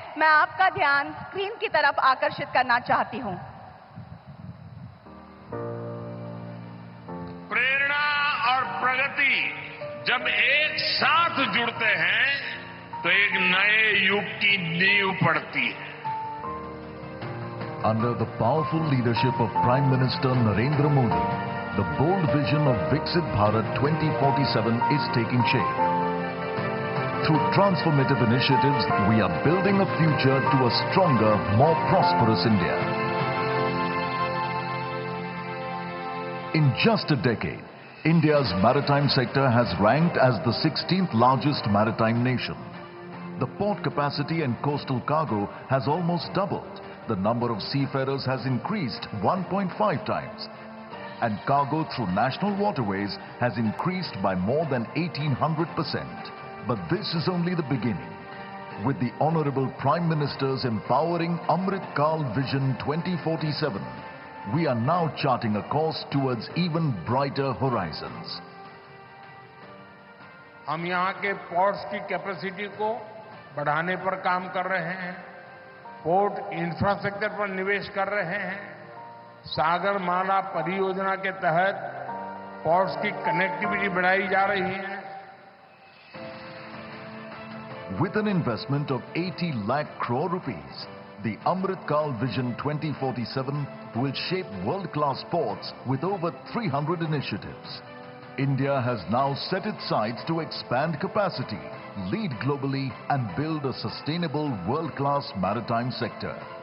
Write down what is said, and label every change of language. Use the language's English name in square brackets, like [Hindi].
[Hindi] मैं आपका ध्यान स्क्रीन की तरफ आकर्षित करना चाहती हूं। प्रेरणा और प्रगति जब एक साथ जुड़ते हैं तो एक नए युग की नींव पड़ती है। [English] Under the powerful leadership of Prime Minister Narendra Modi, the bold vision of Viksit Bharat 2047 is taking shape. Through transformative initiatives, we are building a future to a stronger, more prosperous India. In just a decade, India's maritime sector has ranked as the 16th largest maritime nation. The port capacity and coastal cargo has almost doubled. The number of seafarers has increased 1.5 times. And cargo through national waterways has increased by more than 1800%. But this is only the beginning. With the Honorable Prime Minister's empowering Amrit Kal Vision 2047, we are now charting a course towards even brighter horizons. [Hindi] हम यहाँ के ports की capacity को बढ़ाने पर काम कर रहे हैं, पोर्ट इंफ्रास्ट्रक्चर पर निवेश कर रहे हैं, सागरमाला परियोजना के तहत पोर्ट्स की कनेक्टिविटी बढ़ाई जा रही है। [English] With an investment of 80 lakh crore rupees, the Amrit Kal Vision 2047 will shape world-class ports with over 300 initiatives. India has now set its sights to expand capacity, lead globally and build a sustainable world-class maritime sector.